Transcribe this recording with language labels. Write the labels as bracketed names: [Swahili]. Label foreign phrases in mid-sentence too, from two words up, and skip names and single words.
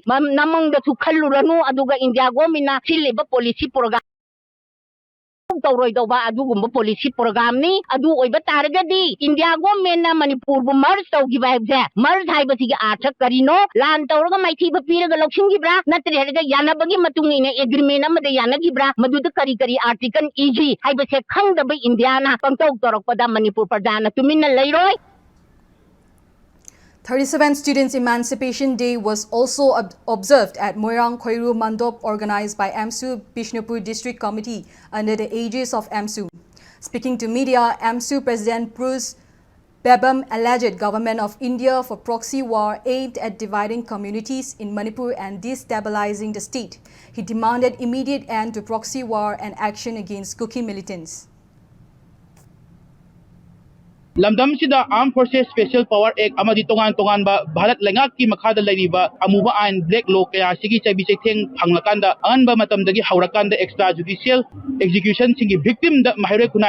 [Manipuri] namangda thu khalluranu aduga India government sileba [English] policy program [Manipuri] Tawroi Doba Adugumba [English] policy program [Manipuri] ni adu oiba taragadi India government na Manipur bu merge tawgiba habse merge haibasiga athak karino lan tawraga maithi ba piraga loksingibra natri hadaga yanabagi matungina agreement amada yanagibra maduda kari article EG haibase khangdaba India na pangtaw torokpada Manipur pradana tuminna leiroi. [English] 37th Students' Emancipation Day was also observed at Moirang Khoiru Mandop organized by AMSU Bishnupur District Committee under the aegis of AMSU. Speaking to media, AMSU President Bruce Bebam alleged government of India for proxy war aimed at dividing communities in Manipur and destabilizing the state. He demanded immediate end to proxy war and action against Kuki militants. [Manipuri] Lamdam sida Armed Forces Special Power Act amadi tongan ba Bharat Lengak ki makhada lariba amuba ain [English] black law [Manipuri] kaya sigi chabi chetheng phanglakanda anba matamdagi haurakanda [English] extrajudicial execution [Manipuri] singi victim da mahire kunai